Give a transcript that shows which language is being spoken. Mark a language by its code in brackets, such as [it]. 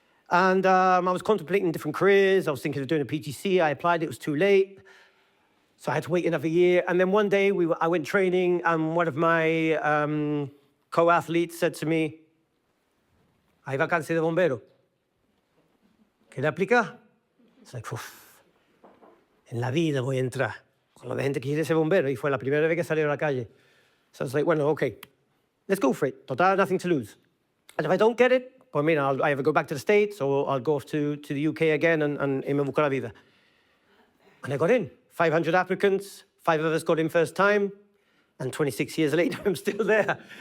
[en] And I was contemplating different careers. I was thinking of doing a PTC. I applied, it was too late. So I had to wait another year. And then one day I went training, and one of my co-athletes said to me, [es] hay vacancia de bombero. ¿Quiere aplicar? [en] It's like, [es] en la vida voy a entrar con lo de gente que quiere ser bombero. Y fue la primera vez que salí a la calle. [en] So I was like, well, okay, let's go for it. Total, nothing to lose. And if I don't get it, well, I mean, I'll either go back to the States or I'll go off to the UK again and [es] me busco la vida. [en] And I got in. 500 applicants, 5 of us got in first time, and 26 years later, I'm still there.